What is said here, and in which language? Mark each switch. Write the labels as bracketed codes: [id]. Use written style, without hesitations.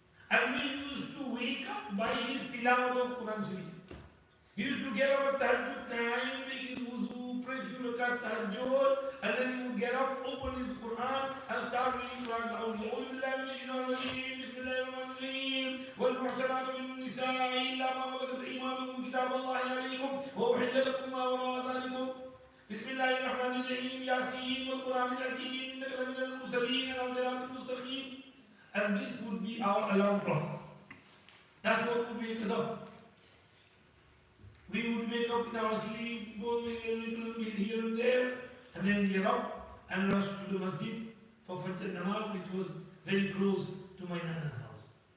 [en] And we used to wake up by his tilawat of Quran Sharif. He used to get up at tahajjud time, make his wuzu, pray few rakat tahajjud, and then he would get up, open his Quran, and start reading Quran. [ar] Bismillahirrahmanirrahim. وَالْمُحْسَنَاتُ مِنَ النِّسَاءِ إِلَّا مَا مَلَكَتْ أَيْمَانُكُمْ كِتَابَ اللَّهِ عَلَيْكُمْ وَأُحِلَّ لَكُم مَّا وَرَاءَ ذَلِكُمْ بسم الله الرحمن الرحيم ياسين والقرآن الحكيم إنك لمن المرسلين على صراط مستقيم. [en] And this would be our alarm clock. That's what would wake us up. We would wake up in our sleep, go a little bit here and there, and then get up and rush to the Masjid for Fajr Namaz, which was very close to my Nana's house.